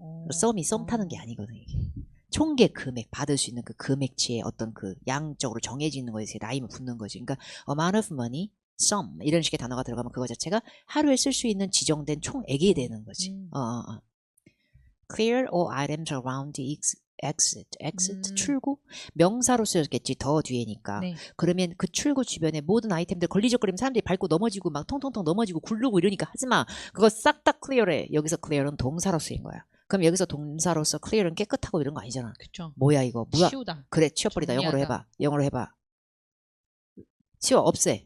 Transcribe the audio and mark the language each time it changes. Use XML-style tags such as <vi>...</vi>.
<ko>썸 타는 게 아니거든 이게. 총계 금액 받을 수 있는 그 금액치의 어떤 그 양적으로 정해지는 거에 라임을 붙는 거지. 그러니까 amount of money, sum 이런 식의 단어가 들어가면 그거 자체가 하루에 쓸 수 있는 지정된 총액이 되는 거지.</ko> <en>Clear all items around the exit</en> <ko>출구 명사로 쓰였겠지 더 뒤에니까. 네. 그러면 그 출구 주변에 모든 아이템들 걸리적거리면 사람들이 밟고 넘어지고 막 통통통 넘어지고 굴르고 이러니까 하지마. 그거 싹 다 clear해. 여기서 clear은 동사로 쓰인 거야. 그럼 여기서 동사로서 clear은 깨끗하고 이런 거 아니잖아. 그쵸. 뭐야 이거? 뭐야? 치우다. 그래 치워버리다. 영어로 해봐. 영어로 해봐. 치워. 없애.</ko>